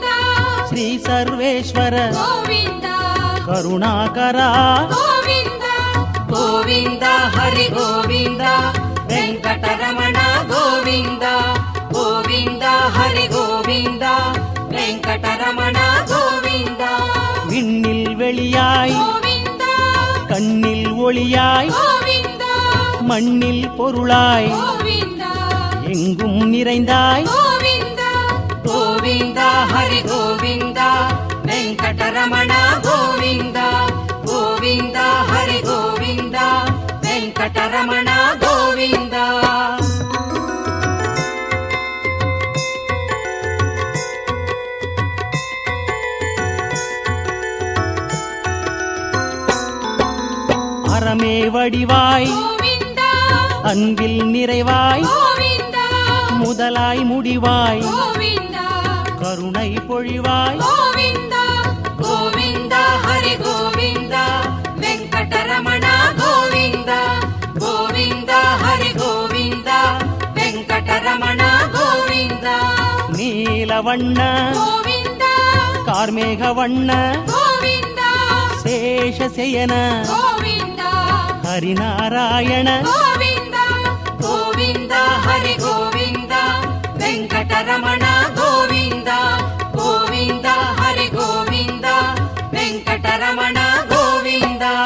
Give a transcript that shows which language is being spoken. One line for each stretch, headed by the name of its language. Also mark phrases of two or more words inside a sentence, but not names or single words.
Telugu: శ్రీ సర్వేశ్వర గోవింద కరుణాకర గోవింద గోవింద హరి గోవింద వెంకటరమణ గోవింద గోవింద హరి గోవింద వెంకటరమణ గోవింద.
Tamil: விண்ணில் வெளியாய்
Telugu: గోవింద
Tamil: கண்ணில் ஒளியாய்
Telugu: గోవింద
Tamil: மண்ணில் பொருளாய்
Telugu: గోవింద
Tamil: எங்கும் நிறைந்தாய்
Telugu: గోవింద గోవింద హరి గోవింద వెంకటరమణ గోవింద గోవింద హరి గోవింద వెంకటరమణ గోవింద.
Tamil: அறமே வடிவாய்
Telugu: గోవింద
Tamil: அன்பில் நிறைவாய்
Telugu: గోవింద
Tamil: முதலாய் முடிவாய்
Telugu: గోవింద
Tamil: கருணை பொழிவாய்
Telugu: గోవింద గోవింద హరి గోవింద వెంకటరమణ గోవింద గోవింద హరి గోవింద వెంకటరమణ గోవింద.
Tamil: நீலவண்ண
Telugu: గోవింద
Tamil: கார்மேக வண்ண
Telugu: గోవింద
Tamil: சேஷசயன
Telugu: గోవింద
Tamil: ஹரிநாராயண
Telugu: గోవింద గోవింద హరి గోవింద వెంకటరమణ గోవింద గోవింద హరి గోవింద వెంకటరమణ గోవింద.